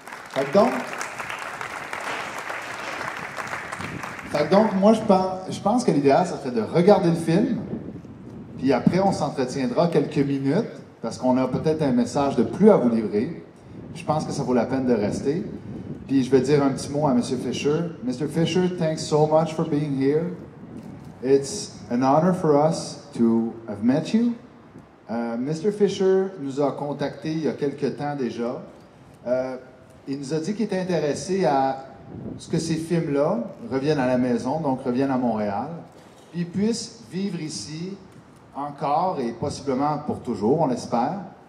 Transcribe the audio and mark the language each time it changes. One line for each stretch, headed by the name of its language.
French: Fait que donc, moi, je pense que l'idéal, ça serait de regarder le film, puis après, on s'entretiendra quelques minutes, parce qu'on a peut-être un message de plus à vous livrer. Je pense que ça vaut la peine de rester. Puis je vais dire un petit mot à M.
English: Fisher. Mr. Fisher, thanks so much for being here. It's an honor for us to have met you. Mr.
French: Fisher nous a contactés il y a quelque temps déjà. Il nous a dit qu'il était intéressé à ce que ces films-là reviennent à la maison, donc reviennent à Montréal, puis puissent vivre ici encore et possiblement pour toujours, on l'espère.